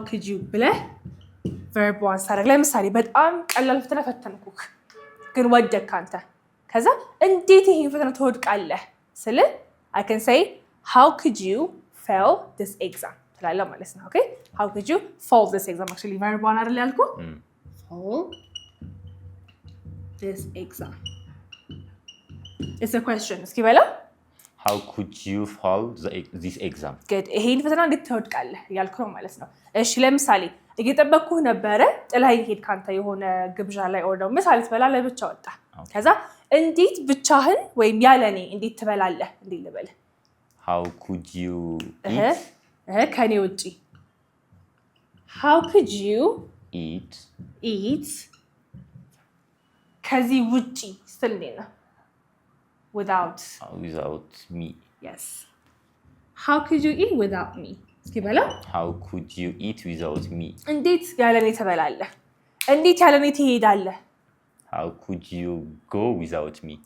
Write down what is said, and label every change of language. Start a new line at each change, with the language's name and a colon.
Amharic: you ብለህ verb 1 ሳደርግ ለምሳሌ በጣም ቀላል ፈተና ፈተንኩክ ግን ወደድክ አንተ ከዛ እንዴት ይሄ ፈተና ትወድቃለህ ስለ
English: I can say how could you fail this exam
Amharic: ትላለህ ማለት ነው
English: okay how could you fail this exam actually
Amharic: verb 1 አይደል ያልኩ
English: fail this exam it's a question
Amharic: እስኪ በለው
English: how could you fail this exam
Amharic: good ይሄን ፈተና እንዴት ትወድቃለህ ያልኩ ነው ማለት ነው እሺ ለምሳሌ እየጠበቅኩህ ነበረ ጥላኝ ሄድክ አንተ የሆነ ግብዣ ላይ ኦር ደግሞ ምሳ ልትበላ ለብቻ ወጣ ከዛ እንዴት ብቻህን ወይም ያለኔ እንዴት ትበላለህ እንዴ ልበልህ
English: how could you eat
Amharic: ከኔ ውጪ
English: how could you eat
Amharic: ከዚህ ውጪ ስትል ነው
English: without me yes how could you eat without me
Amharic: እስኪ በለው
English: how could you eat without me
Amharic: እንዴት ያለኔ ትበላለህ እንዴት ያለኔ ትሄዳለህ
English: how could you go without me